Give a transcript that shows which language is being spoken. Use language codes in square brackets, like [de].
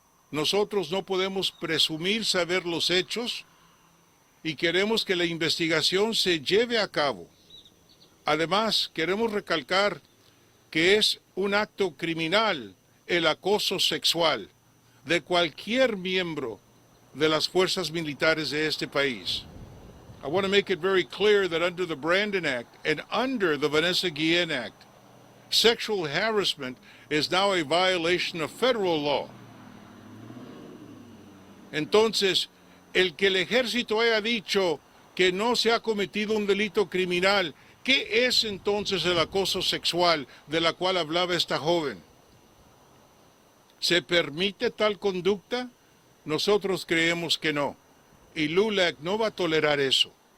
[es] Nosotros no podemos presumir saber los hechos y queremos que la investigación se lleve a cabo. Además, queremos recalcar que es un acto criminal el acoso sexual de cualquier miembro de las fuerzas militares de este país. [en] I want to make it very clear that under the Brandon Act and under the Vanessa Guillen Act, sexual harassment is now a violation of federal law. [es] Entonces, el que el ejército haya dicho que no se ha cometido un delito criminal, ¿qué es entonces el acoso sexual de la cual hablaba esta joven? ¿Se permite tal conducta? Nosotros creemos que no, y LULAC no va a tolerar eso.